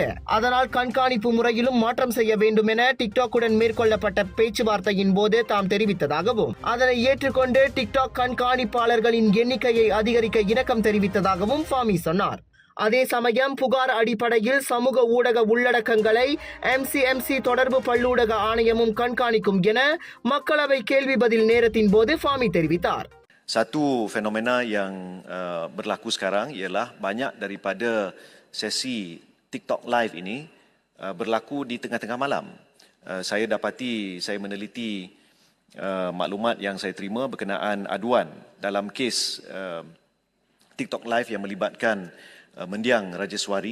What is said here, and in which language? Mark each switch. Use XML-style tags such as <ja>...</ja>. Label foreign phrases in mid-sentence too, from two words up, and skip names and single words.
<ta>அதனால் கண்காணிப்பு முறையிலும் மாற்றம் செய்ய வேண்டும் என டிக்டாக்குடன் மேற்கொள்ளப்பட்ட பேச்சுவார்த்தையின் போது தாம் தெரிவித்ததாகவும் அதனை ஏற்றுக்கொண்டு டிக்டாக் கண்காணிப்பாளர்களின் எண்ணிக்கையை அதிகரிக்க இணக்கம் தெரிவித்ததாகவும் ஃபாமி சொன்னார். அதே சமயம் புகார் அடிப்படையில் சமூக ஊடக உள்ளடக்கங்களை MCMC தொடர்பு பல்லூடக ஆணையமும் கண்காணிக்கும் என மக்களவை கேள்வி பதில் நேரத்தின் போது ஃபாமி தெரிவித்தார்.</ta> <ms>Satu fenomena yang berlaku sekarang ialah banyak daripada sesi TikTok Live ini berlaku di tengah-tengah malam. Saya dapati, saya meneliti maklumat yang saya terima berkenaan aduan dalam kes TikTok Live yang melibatkan mendiang Rajaswari.</ms>